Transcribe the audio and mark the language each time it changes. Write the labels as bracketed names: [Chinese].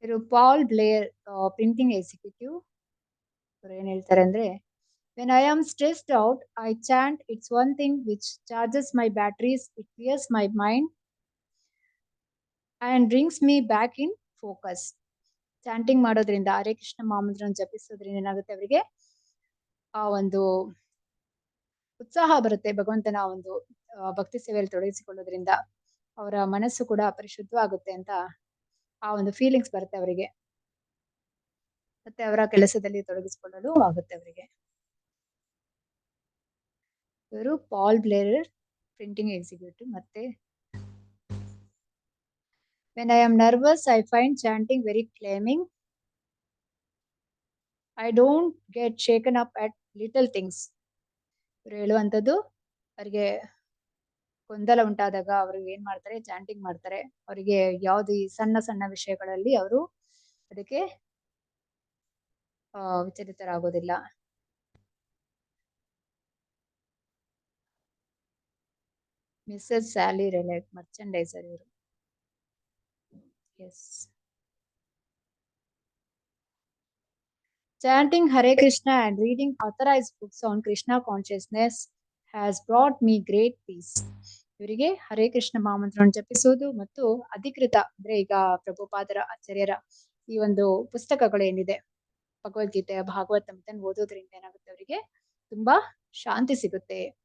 [English] Paul Blair, printing executive. [Kannada] ಏನ್ ಹೇಳ್ತಾರೆ ಅಂದ್ರೆ, [English] when I am stressed out, I chant. It's one thing which charges my batteries, it clears my mind and brings me back in focus. [Kannada] Chanting ಮಾಡೋದ್ರಿಂದ, ಹರೇ ಕೃಷ್ಣ ಮಹಾಮಂತ್ರವನ್ನು ಜಪಿಸೋದ್ರಿಂದ ಏನಾಗುತ್ತೆ, ಅವರಿಗೆ ಆ ಒಂದು ಉತ್ಸಾಹ ಬರುತ್ತೆ. ಭಗವಂತನ ಒಂದು ಭಕ್ತಿ ಸೇವೆಯಲ್ಲಿ ತೊಡಗಿಸಿಕೊಳ್ಳೋದ್ರಿಂದ ಅವರ ಮನಸ್ಸು ಕೂಡ ಪರಿಶುದ್ಧವಾಗುತ್ತೆ ಅಂತ ಆ ಒಂದು ಫೀಲಿಂಗ್ಸ್ ಬರುತ್ತೆ ಅವರಿಗೆ, ಮತ್ತೆ ಅವರ ಕೆಲಸದಲ್ಲಿ ತೊಡಗಿಸಿಕೊಳ್ಳಲು ಆಗುತ್ತೆ ಅವರಿಗೆ. ಇವರು [English] Paul Blair, printing executive. [Kannada] ಮತ್ತೆ [English] when I am nervous, I find chanting very calming. I don't get shaken up at little things. [Kannada] ಇವರು ಹೇಳುವಂಥದ್ದು, ಅವರಿಗೆ ಗೊಂದಲ ಉಂಟಾದಾಗ ಅವರು ಏನ್ ಮಾಡ್ತಾರೆ, ಚಾಂಟಿಂಗ್ ಮಾಡ್ತಾರೆ. ಅವರಿಗೆ ಯಾವ್ದು ಈ ಸಣ್ಣ ಸಣ್ಣ ವಿಷಯಗಳಲ್ಲಿ ಅವರು ಅದಕ್ಕೆ ವಿಚಲಿತರಾಗೋದಿಲ್ಲ. ಮಿಸಸ್ ಸ್ಯಾಲಿ ರೆಲೆಟ್, ಮರ್ಚಂಡೈಸರ್ ಇವರು. S. [English] Chanting Hare Krishna and reading authorized books on Krishna consciousness has brought me great peace. [Kannada] ಇವರಿಗೆ ಹರೇ ಕೃಷ್ಣ ಮಹಾಮಂತ್ರವನ್ನು ಜಪಿಸೋದು ಮತ್ತು ಅಧಿಕೃತ ಅಂದ್ರೆ ಈಗ ಪ್ರಭುಪಾದರ ಆಚಾರ್ಯರ ಈ ಒಂದು ಪುಸ್ತಕಗಳು ಏನಿದೆ, ಭಗವದ್ಗೀತೆ, ಭಾಗವತ ಓದೋದ್ರಿಂದ ಏನಾಗುತ್ತೆ, ಅವರಿಗೆ ತುಂಬಾ ಶಾಂತಿ ಸಿಗುತ್ತೆ.